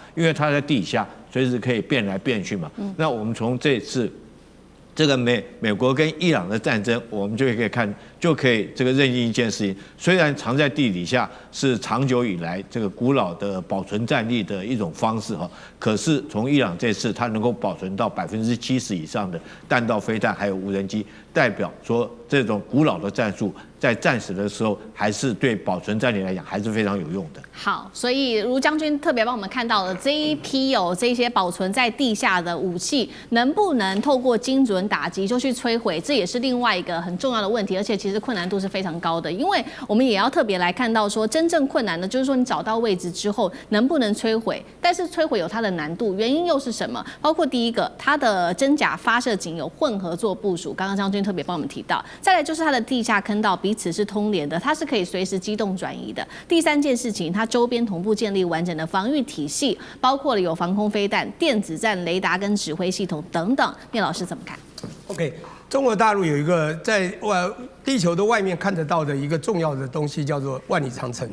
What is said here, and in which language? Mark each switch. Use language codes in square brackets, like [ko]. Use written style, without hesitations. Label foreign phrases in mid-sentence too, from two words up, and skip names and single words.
[zh] 因為它在地下隨時可以變來變去嘛。那我們從這次這個美國跟伊朗的戰爭，我們就可以看，就可以這個認定一件事情：雖然藏在地底下是長久以來這個古老的保存戰力的一種方式哈，可是從伊朗這次它能夠保存到70%以上的彈道飛彈還有無人機，代表說這種古老的戰術在戰時的時候，還是對保存戰力來講還是非常有用的。好，所以盧將軍特別幫我們看到了這一批這些保存在地下的武器，能不能透過精準打擊就去摧毀，這也是另外一個很重要的問題，而且其實困難度是非常高的。因為我們也要特別來看到說，真正困難的就是說你找到位置之後能不能摧毀，但是摧毀有它的難度，原因又是什麼？包括第一個，它的真假發射井有混合做部署，剛刚將軍特別幫我們提到。再來就是它的地下坑道彼此是通聯的，它是可以隨時機動轉移的。第三件事情，它周邊同步建立完整的防禦體系，包括了有防空飛彈、電子戰、雷達跟指揮系統等等。聶老師怎麼看？OK， 中國大陸有一個在地球的外面看得到的一個重要的東西，叫做萬里長城。